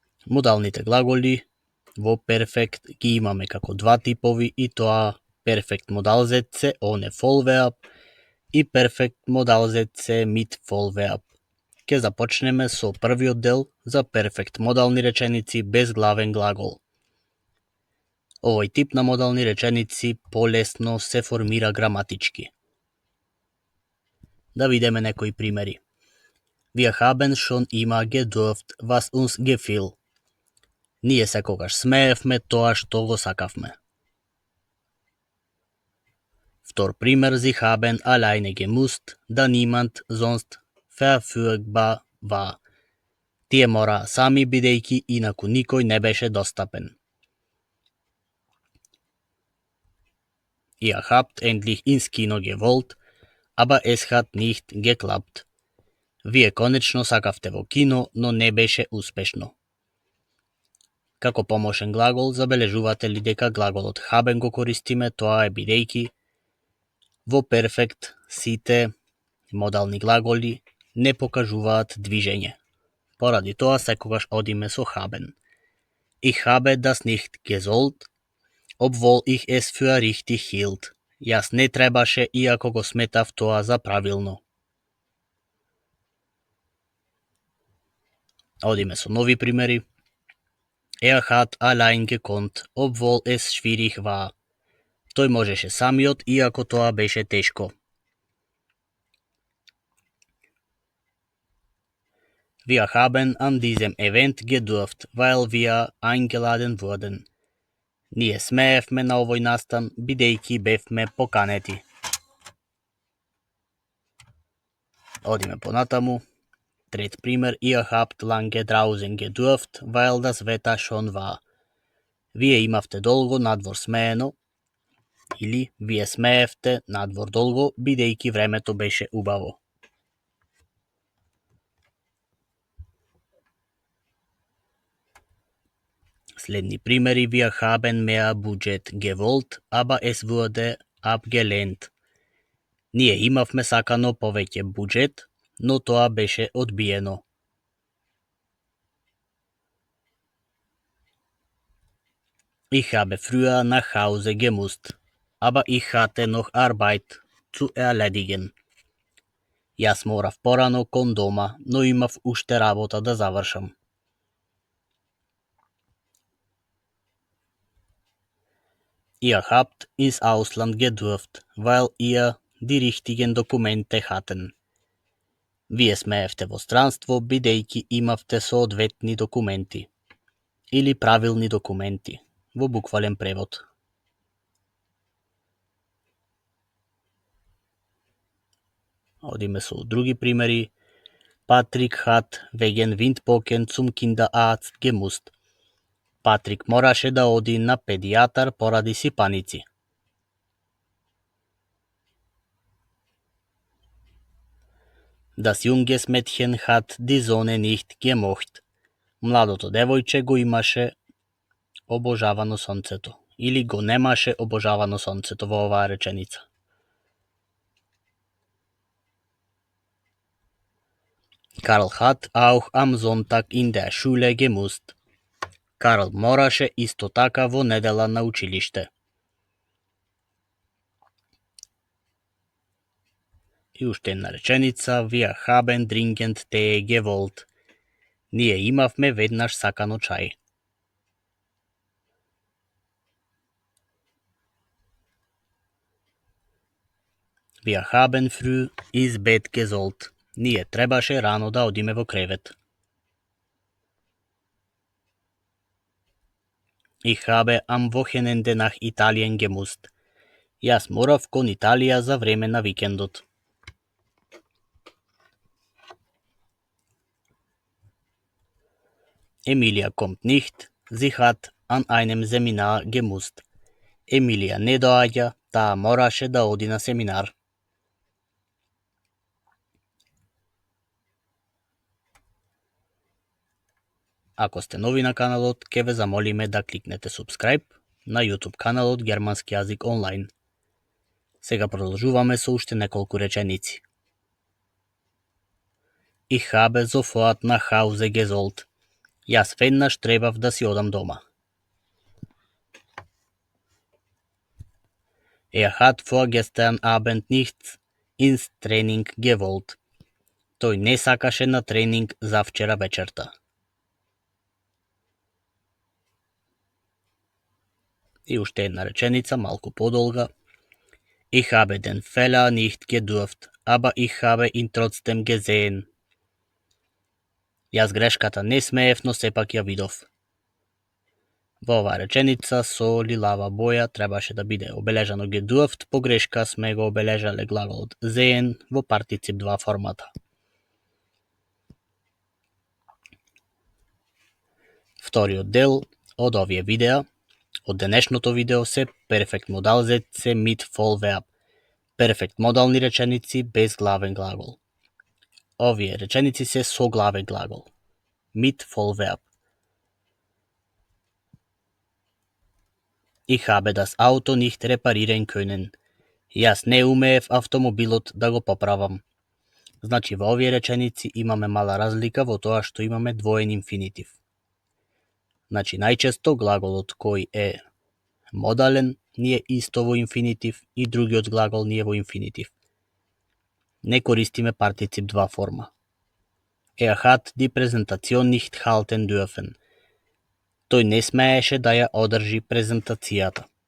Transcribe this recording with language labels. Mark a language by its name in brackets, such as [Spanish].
[Macedonian] Модалните глаголи во перфект ги имаме како два типови и тоа перфект модал ZC, оне фолверб и перфект модал ZC мид фолверб. Ќе започнеме со првиот дел за перфект модални реченици без главен глагол. Овој тип на модални реченици полесно се формира граматички. Да видиме некои примери. [German] Wir haben schon immer gedurft, was uns gefiel. [Macedonian] Ние секогаш смеевме тоа што го сакавме. Втор пример, [German] Sie haben alleine gemusst, da niemand sonst verfügbar war. [Macedonian] Тие мора сами бидејќи инаку никој не беше достапен. [German] Ihr habt endlich ins Kino gewollt, aber es hat nicht geklappt. [Macedonian] Вие конечно сакавте во кино, но не беше успешно. Како помошен глагол, забележувате ли дека глаголот haben го користиме, тоа е бидејќи во перфект сите модални глаголи не покажуваат движење. Поради тоа секогаш одиме со haben. [German] Ich habe das nicht gesollt, obwohl ich es für richtig hielt. [Macedonian] Јас не требаше, иако го сметав тоа за правилно. Одиме со нови примери. [German] Hat allein gekonnt, obwohl es schwierig war. [Macedonian] Тој можеше самиот, иако тоа беше тешко. [German] Wir haben an diesem Event gedurft, weil wir eingeladen wurden. [Macedonian] Ние смеевме на овој настан, бидејќи бевме поканети. Одиме понатаму. Трет пример, [German] ihr habt lange draußen gedurft, weil das Wetter schon war. [Macedonian] Вие имавте долго надвор смеено, или вие смеевте надвор долго, бидејќи времето беше убаво. Следни примери, [German] wir haben mehr Budget gewollt, aber es wurde abgelehnt. [Macedonian] Ние имавме сакано повеќе буџет, но тоа беше одбиено. [German] Ich habe früher nach Hause gemusst, aber ich hatte noch Arbeit zu erledigen. [Macedonian] Јас морав порано кон дома, но имав уште работа да завршам. [German] Ihr habt ins Ausland gedurft, weil ihr die richtigen Dokumente hatten. [Macedonian] Вие смеевте во странство, бидејќи имавте соодветни документи. Или правилни документи, во буквален превод. Одиме со други примери. [German] Patrick hat wegen Windpocken zum Kinderarzt gemusst. [Macedonian] Патрик мораше да оди на педијатар поради сипаници. [German] Das junges Mädchen hat die Sonne nicht gemocht. [Macedonian] Младото девојче го имаше обожавано сонцето. Или го немаше обожавано сонцето во оваа реченица. [German] Karl hat auch am Sonntag in der Schule gemusst. [Macedonian] Карл мораше исто така во недела на училиште. И уште една реченица, [German] wir haben dringend Tee gewollt. [Macedonian] Ние имавме веднаш сакано чај. [German] Wir haben früh ins Bett gesollt. [Macedonian] Ние требаше рано да одиме во кревет. [German] Ich habe am Wochenende nach Italien gemusst. [Macedonian] Јас морав кон Италија за време на викендот. [German] Emilia kommt nicht. Sie hat an einem Seminar gemusst. [Macedonian] Емилија не доаѓа, таа мораше да оди на семинар. Ако сте нови на каналот, ќе ве замолиме да кликнете subscribe на YouTube каналот Германски јазик онлайн. Сега продолжуваме со уште неколку реченици. [German] Ich habe sofort nach Hause gesollt. [Macedonian] Јас веднаш требав да си одам дома. [German] Hat vorgestern Abend nicht ins Training gewollt. [Macedonian] Тој не сакаше на тренинг завчера вечерта. И уште една реченица, малку подолга. [German] Ich habe den Fehler nicht gedurft, aber ich habe ihn trotzdem gesehen. [Macedonian] Јас грешката не смеев, но сепак ја видов. Во оваа реченица со лилава боја требаше да биде обележано gedurft, погрешка сме го обележале глаголот sehen во партицип 2 формата. Вториот дел од овие видеа, од денешното видео се перфект модал се mit vollverb. Перфект модални реченици без главен глагол. Овие реченици се со главен глагол. [German] Mit vollverb. Ich habe das Auto nicht reparieren können. [Macedonian] Јас не умеев автомобилот да го поправам. Значи во овие реченици имаме мала разлика во тоа што имаме двоен инфинитив. Значи најчесто глаголот кој е модален ни е исто во инфинитив и другиот глагол ни е во инфинитив. Не користиме партицип 2 форма. [German] Hat die Präsentation nicht halten dürfen. [Macedonian] Тој не смееше да ја одржи презентацијата.